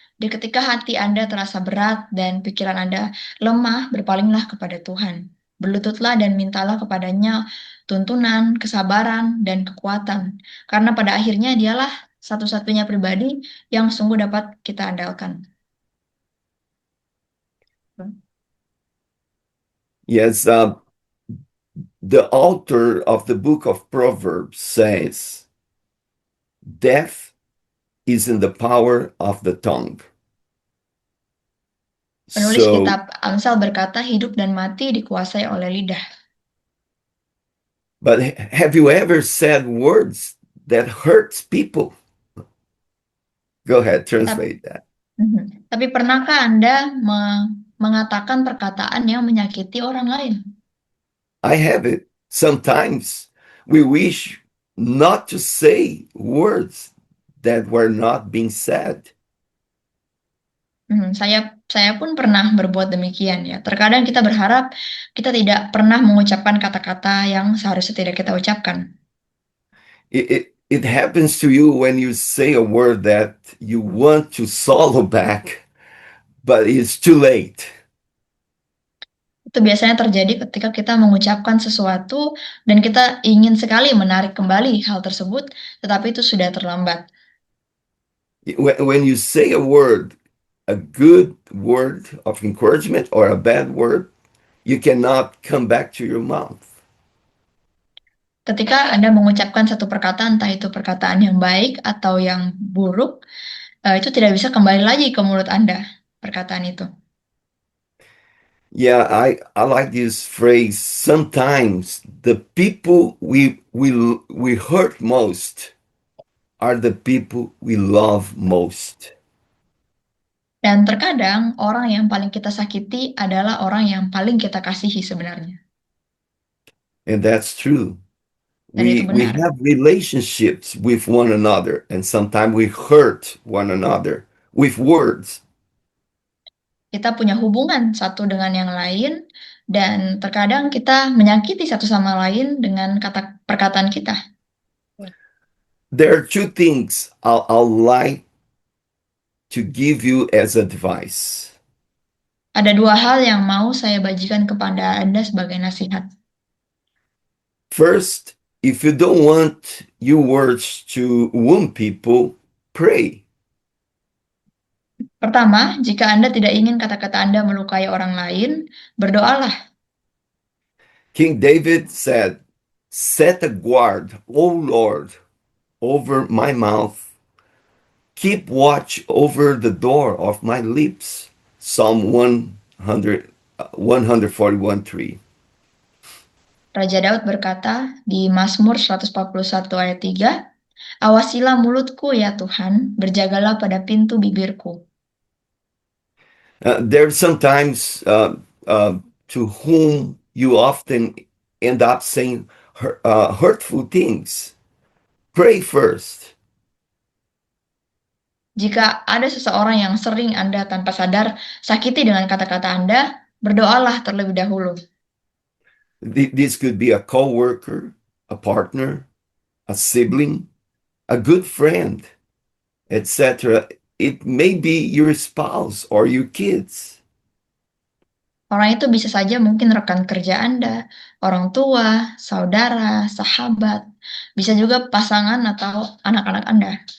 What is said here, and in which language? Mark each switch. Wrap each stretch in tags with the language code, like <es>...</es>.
<id>Di ketika hati Anda terasa berat dan pikiran Anda lemah, berpalinglah kepada Tuhan. Berlututlah dan mintalah kepadanya tuntunan, kesabaran, dan kekuatan. Karena pada akhirnya dialah satu-satunya pribadi yang sungguh dapat kita andalkan.</id> <en>Yes, the author of the book of Proverbs says, death is in the power of the tongue.</en> <id>Penulis</id> <en>So,</en> <id>kitab Amsal berkata hidup dan mati dikuasai oleh lidah.</id> <en>but have you ever said words that hurts people? Go ahead, translate that.</en> <id>Tapi pernahkah Anda mengatakan perkataan yang menyakiti orang lain?</id> <en>I have it. Sometimes we wish not to say words that were not being said.</en> <id>Saya pun pernah berbuat demikian ya. Terkadang kita berharap kita tidak pernah mengucapkan kata-kata yang seharusnya tidak kita ucapkan.</id> <en>It happens to you when you say a word that you want to swallow back, but it's too late.</en> <id>Itu biasanya terjadi ketika kita mengucapkan sesuatu dan kita ingin sekali menarik kembali hal tersebut, tetapi itu sudah terlambat.</id> <en>When you say a word, a good word of encouragement or a bad word, you cannot come back to your mouth.</en> <id>Ketika Anda mengucapkan satu perkataan, entah itu perkataan yang baik atau yang buruk, itu tidak bisa kembali lagi ke mulut Anda, perkataan itu.</id> <en>Yeah, I like this phrase. Sometimes the people we hurt most are the people we love most.</en> <id>Dan terkadang orang yang paling kita sakiti adalah orang yang paling kita kasihi sebenarnya.</id> <en>And that's true.</en> <id>Dan itu</id> <en>We</en> <id>benar.</id> <en>have relationships with one another, and sometimes we hurt one another with words.</en> <id>Kita punya hubungan satu dengan yang lain, dan terkadang kita menyakiti satu sama lain dengan kata perkataan kita.</id> <en>There are two things I'll like to give you as advice.</en> <id>Ada dua hal yang mau saya bagikan kepada Anda sebagai nasihat.</id> <en>First, if you don't want your words to wound people, pray.</en> <id>Pertama, jika Anda tidak ingin kata-kata Anda melukai orang lain, berdoalah.</id> <en>King David said, set a guard, O Lord, over my mouth. Keep watch over the door of my lips. Psalm 100, 141:3.</en> <id>Raja Daud berkata di Mazmur 141 ayat 3, awasilah mulutku ya Tuhan, berjagalah pada pintu bibirku.</id> <en>There's sometimes to whom you often end up saying hurtful things. Pray first.</en> <id>Jika ada seseorang yang sering Anda tanpa sadar sakiti dengan kata-kata Anda, berdoalah terlebih dahulu.</id> <en>This could be a coworker, a partner, a sibling, a good friend, etc. It may be your spouse or your kids.</en> <id>Orang itu bisa saja mungkin rekan kerja Anda, orang tua, saudara, sahabat, bisa juga pasangan atau anak-anak Anda.</id>